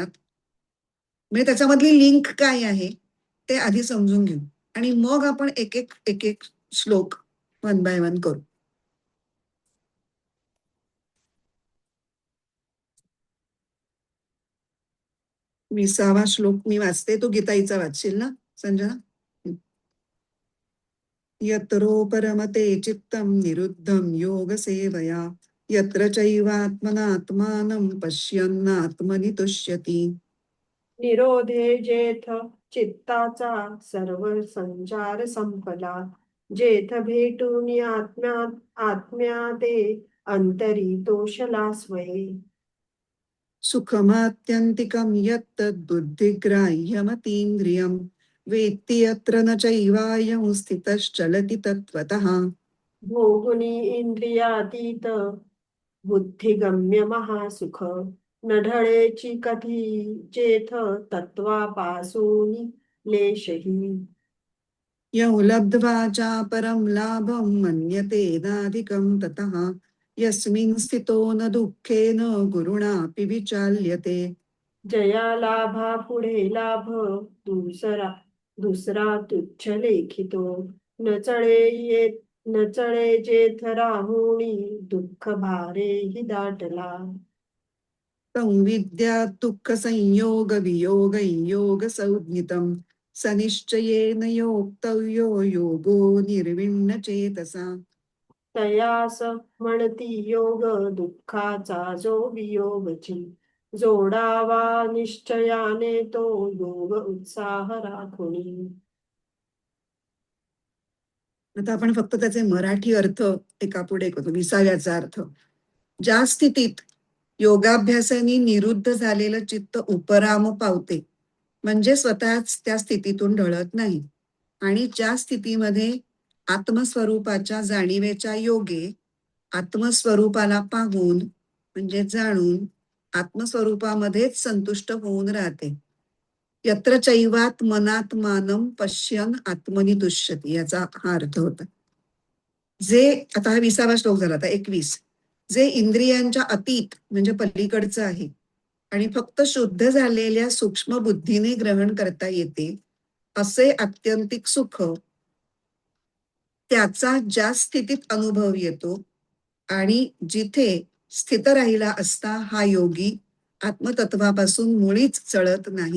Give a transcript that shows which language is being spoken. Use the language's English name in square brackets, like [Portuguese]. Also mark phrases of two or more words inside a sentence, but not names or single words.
[Marathi] म्हणजे त्याच्यामधली लिंक काय आहे ते आधी समजून घेऊ आणि मग आपण एक एक एक एक श्लोक 1 बाय 1 करू. 20वा श्लोक मी वाचते, तो गीताईचा वाचशील ना संजना? [Sanskrit] यत्रो परमते चित्तं निरुद्धं योग सेवया, यत्र चैवात्मनात्मानं पश्यन्नात्मनि तुष्यति. [Marathi] निरोधे जेथ चित्ताचा सर्व संचार संपला, जेथ भेटून आत्म्या आत्म्या ते अंतरी तोषला स्वये. [Sanskrit] सुखमात्यन्तिकं यत्तद्बुद्धिग्राह्यमतीन्द्रियं वेत्ति यत्र न चैवायं स्थितश्चलति तत्त्वतः. [Marathi] भोगुनी इंद्रियातीत बुद्धिगम्य महासुख. न ढळेची कधी जेथ तत्वापासून लेशही. [Sanskrit] यौ लब्ध्वा चापरं लाभं मन्यतेनाधिकं ततः यस्मिन् स्थितो न दुःखेन गुरुणापि विचाल्यते. [Marathi] जया लाभा पुढे लाभ दुसरा दुसरा तुच्छ लेखितो. न चळे येत न चळे जेथ राहुणी दुःख भारे हि दाटला. [Sanskrit] संविद्यात् दुःखसंयोगवियोगयोगसंज्ञितं स निश्चयेन योक्तव्यो योगो निर्विण्णचेतसा. [Marathi] तयास म्हणती योग दुःखाचा जो वियोगची. जोडावा निश्चयाने तो योग उत्साह राखुनी. आता आपण फक्त त्याचे मराठी अर्थ एकापुढे एक होतो. 20व्याचा अर्थ, ज्या स्थितीत योगाभ्यासाने निरुद्ध झालेलं चित्त उपराम पावते, म्हणजे स्वतःच त्या स्थितीतून ढळत नाही, आणि ज्या स्थितीमध्ये आत्मस्वरूपाच्या जाणीवेच्या योगे आत्मस्वरूपाला पाहून म्हणजे जाणून आत्मस्वरूपामध्येच संतुष्ट होऊन राहते. [Sanskrit] यत्र चैवात मनात मानम पश्यन आत्मनि तुष्यती, [Marathi] याचा हा अर्थ होता. जे, आता हा 20वा श्लोक झाला, आता 21. जे इंद्रियांच्या अतीत म्हणजे पलीकडचं आहे आणि फक्त शुद्ध झालेल्या सूक्ष्म बुद्धीने ग्रहण करता येते असे आत्यंतिक सुख, त्याचा ज्या स्थितीत अनुभव येतो आणि जिथे स्थित राहिला असता हा योगी आत्मतत्वापासून मुळीच चळत नाही.